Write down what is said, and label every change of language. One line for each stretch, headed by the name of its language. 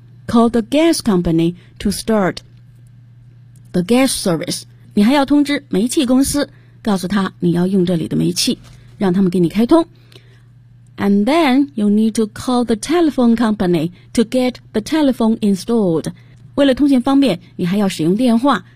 English: Call the gas company to start the gas service.
Chinese: 你还要通知煤气公司告诉他你要用这里的煤气让他们给你开通。
English: And then you need to call the telephone company to get the telephone installed.
Chinese: 为了通信方便你还要使用电话。